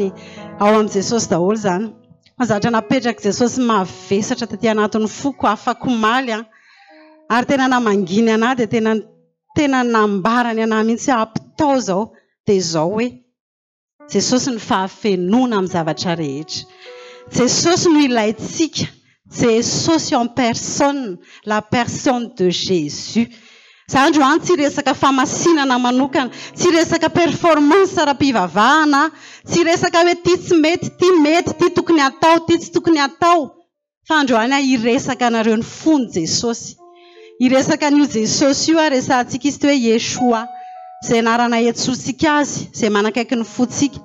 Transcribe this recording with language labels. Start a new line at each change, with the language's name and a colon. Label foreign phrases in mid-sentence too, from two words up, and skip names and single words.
Malagasy: Ao amin'i Jesosy daholo izany. Mazatra napetraka Jesosy mavesatra taty anatin'ny foko afaka maly. Ary tena namanginy anahy dia tena nambarany anahy mihitsy apitao izao dia izao hoe Jesosy ny fahafenona amin'ny zavatra rehetra. Jesosy no ilaitsika.
French: Jesosy en personne, la personne de Jésus.
Malagasy: Za androany tsy resaka famasinana manokana, tsy resaka performance ara-pivavahana, tsy resaka hoe ty tsy mety, ty mety, ty tokony atao, ty tsy tokony atao. Fa androany iresaka anareo ny fony Jesosy. Iresaka an'io Jesosy io resantsika izy hoe Yeshua, izay anarana iantsontsika azy, izay manakaiky ny fotsika.